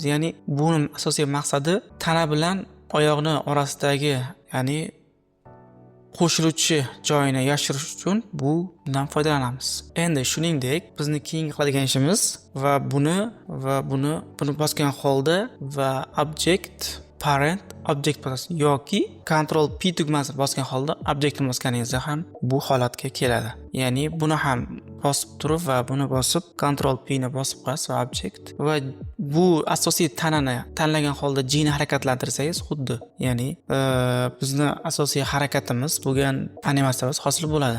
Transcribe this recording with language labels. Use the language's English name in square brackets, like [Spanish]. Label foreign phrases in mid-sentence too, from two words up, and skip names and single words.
[Uzbek] Ya'ni buning asosiy maqsadi tana bilan oyoqni orasidagi, ya'ni qo'shiluvchi joyini yashirish uchun bundan foydalanamiz. Endi shuningdek, bizni keyingi qiladigan ishimiz va buni bosgan holda va [English] object parent object [Uzbek] bosasiz yoki Ctrl P tugmasini bosgan holda objektni bosganingizda ham bu holatga keladi. Ya'ni buni ham bosib turib va buni bosib Ctrl P ni bosib qo'yasiz va object va bu asosiy tanani tanlagan holda G ni harakatlantirsangiz xuddi, ya'ni bizni asosiy harakatimiz bo'lgan animatsiyamiz hosil bo'ladi.